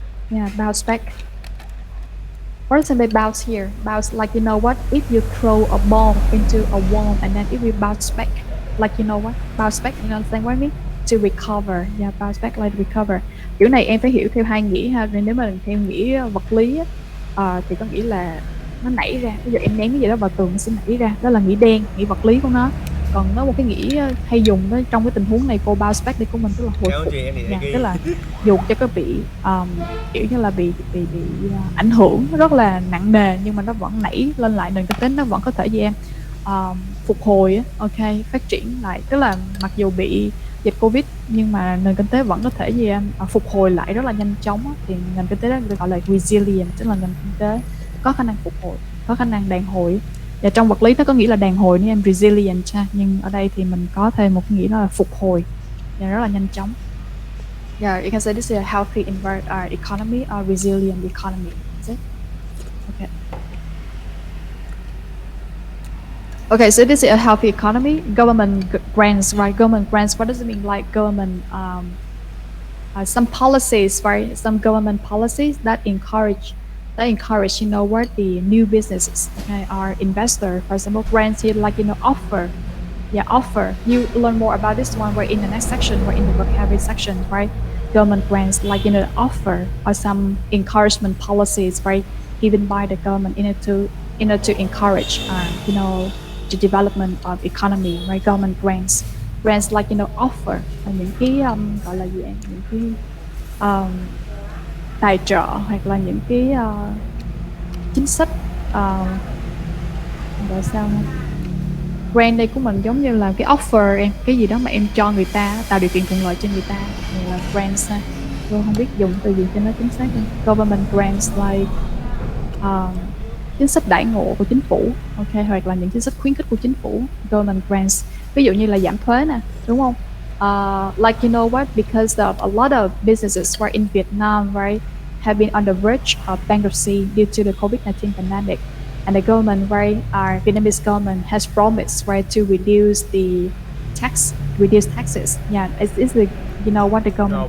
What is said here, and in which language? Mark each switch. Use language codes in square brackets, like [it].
[en] Yeah, bounce back. What does it mean bounce here? Bounce like if you throw a ball into a wall and then it will bounce back. Like bounce back, you understand what I mean? To recover. Yeah, bounce back like recover. [vi] Kiểu này em phải hiểu theo hai nghĩa ha. Nếu mà theo nghĩa vật lý thì có nghĩa là nó nảy ra. Ví dụ em ném cái gì đó vào tường nó sẽ nảy ra. Đó là nghĩa đen, nghĩa vật lý của nó. Còn nó một cái nghĩa hay dùng đó trong cái tình huống này, cô bounce back đi của mình tức là hồi phục. Tức là dù cho có bị kiểu như là bị ảnh hưởng rất là nặng nề nhưng mà nó vẫn nảy lên lại, nền kinh tế nó vẫn có thể gì em phục hồi, ok, phát triển lại. Tức là mặc dù bị dịch Covid nhưng mà nền kinh tế vẫn có thể gì em phục hồi lại rất là nhanh chóng. Thì nền kinh tế đó được gọi là resilient, tức là nền kinh tế có khả năng phục hồi, có khả năng đàn hồi. Và trong vật lý nó có nghĩa là đàn hồi nữa em, resilient ha. Nhưng ở đây thì mình có thêm một cái nghĩa là phục hồi và rất là nhanh chóng. [en] Yeah, you can say this is a healthy economy or resilient economy. Is it? Okay. Okay, so this is a healthy economy. Government grants, right? Government grants. What does it mean? Like government, some policies, right? Some government policies that encourage, the new businesses, okay, or investor. For example, grants here, like offer. Yeah, offer. You learn more about this one right in the next section, right in the vocabulary section, right? Government grants, like offer or some encouragement policies, right, given by the government in order to encourage, the development of economy, right? [vi] Government grants, like offer là những cái gọi là gì em, những cái tài trợ hoặc là những cái chính sách gọi sao không? Grant đây của mình giống như là cái offer em, cái gì đó mà em cho người ta, tạo điều kiện thuận lợi cho người ta, là grants ha. Tôi không biết dùng từ gì cho nó chính xác không? Government grants like chính sách đãi ngộ của chính phủ, ok, hoặc là những chính sách khuyến khích của chính phủ. Government grants Ví dụ như là giảm thuế nè, đúng không? [en] Like you know what? Because of a lot of businesses right in Vietnam, right, have been on the verge of bankruptcy due to the COVID-19 pandemic, and the government, right, our Vietnamese government has promised, right, to reduce taxes. Yeah, it's the you know what the government